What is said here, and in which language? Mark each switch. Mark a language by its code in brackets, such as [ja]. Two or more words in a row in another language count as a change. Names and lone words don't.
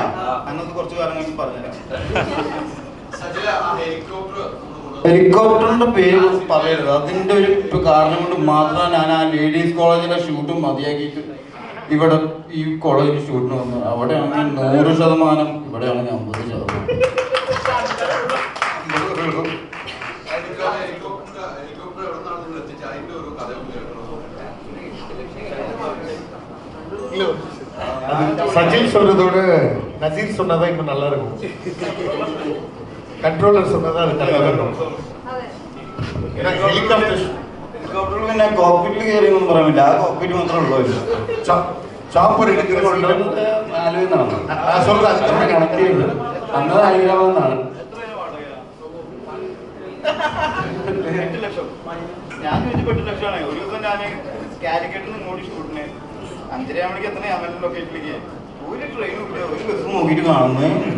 [ml] അങ്ങനത്തെ കുറച്ച് കാര്യങ്ങൾ പറഞ്ഞുതരാം. ഹെലികോപ്റ്ററിന്റെ പേര് പറയരുത്. അതിന്റെ ഒരു കാരണം കൊണ്ട് മാത്രമാണ് ഞാൻ ആ [en] ladies college [ml] ഷൂട്ടും മതിയാക്കിയിട്ട് ഇവിടെ ഈ കോളേജിൽ ഷൂട്ടിന് വന്നത്. അവിടെയാണെങ്കിൽ 100%, ഇവിടെയാണെങ്കിൽ 50%. [ta] சஜில் சொல்றதோட நசீர் சொன்னதா இன்னும் நல்லா இருக்கும். கண்ட்ரோலர் சொன்னதா நல்லா இருக்கும். [ml] ഹെലികോപ്റ്ററിൽ പിന്നെ കോക്പിറ്റിൽ കയറിയൊന്നും പറയാൻ പറ്റില്ല. ആ കോക്പിറ്റ് മാത്രമേ ഉള്ളൂ. [ta] சாப்பர் எடுக்கிறோம் [ml] അന്നത് ഹൈദരാബാദാണ്. ഞാൻ ചോദിച്ചു 8 ലക്ഷമാണ്. ഒരു ദിവസം ഞാൻ കാലിക്കറ്റിൽ നിന്ന് ഇങ്ങോട്ട് ഷൂട്ടിന് 5:30 മണിക്ക് എത്തണേ അമല ലൊക്കേഷനിലേക്ക്. ഒരു ട്രെയിനും ഇല്ല, ഒരു ബസ് നോക്കിയിട്ട് കാണുന്നേ ഇല്ല.